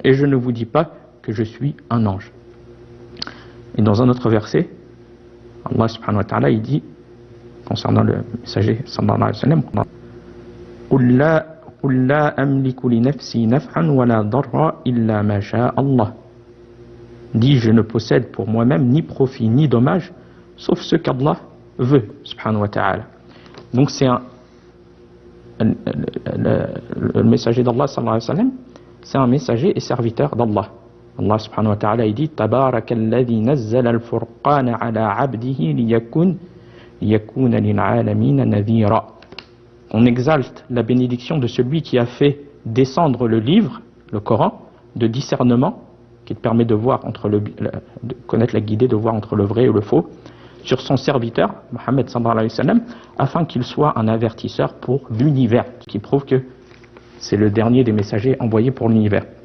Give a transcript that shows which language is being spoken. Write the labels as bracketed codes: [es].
[fr] Et je ne vous dis pas que je suis un ange. Et dans un autre verset, Allah subhanahu wa ta'ala, il dit concernant le messager sallallahu alayhi wa sallam: [ar] قُلْ لَا أَمْلِكُ لِنَفْسِي نَفْعًا وَلَا ضَرًّا إِلَّا مَا شَاءَ اللَّهُ. [fr] Dis, je ne possède pour moi-même ni profit ni dommage, sauf ce qu'Allah veut, subhanahu wa ta'ala. Donc c'est le messager d'Allah sallallahu alayhi wa sallam, c'est un messager et serviteur d'Allah. [ar] Allah subhanahu wa ta'ala [fr] il dit: [ar] تَبَارَكَ الَّذِي نَزَّلَ الْفُرْقَانَ عَلَى عَبْدِهِ لِيَكُونَ لِلْعَالَمِينَ نَذِيرًا. [fr] On exalte la bénédiction de celui qui a fait descendre le livre, le Coran, de discernement, qui te permet de voir de connaître la guidée, de voir entre le vrai et le faux, sur son serviteur, Mohammed sallallahu alayhi wa sallam, afin qu'il soit un avertisseur pour l'univers, qui prouve que c'est le dernier des messagers envoyés pour l'univers.